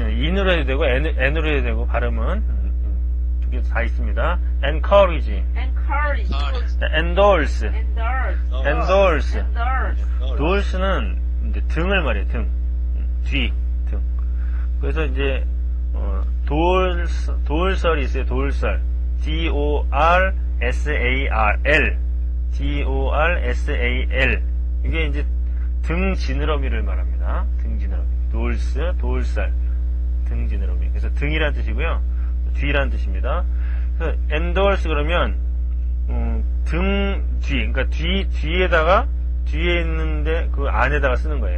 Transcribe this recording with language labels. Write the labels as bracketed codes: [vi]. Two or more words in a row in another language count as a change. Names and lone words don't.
[ko] 예, in으로 해도 되고, n으로 해도 되고, 발음은 두 개 다 있습니다. [en] encourage. encourage. 자, endorse. endorse. [ko] endorse는 이제 등을 말해요, 등. 뒤, 등. 그래서 이제, 돌설이 있어요, 돌설. [en] D-O-R-S-A-R-L. D-O-R-S-A-L. [ko] 이게 이제 등 지느러미를 말합니다. 등 지느러미. 돌설. 등 지느러미. 그래서 등이란 뜻이고요. 뒤란 뜻입니다. 그래서 endorse 그러면, 등 뒤, 그러니까 뒤에 있는데 그 안에다가 쓰는 거예요.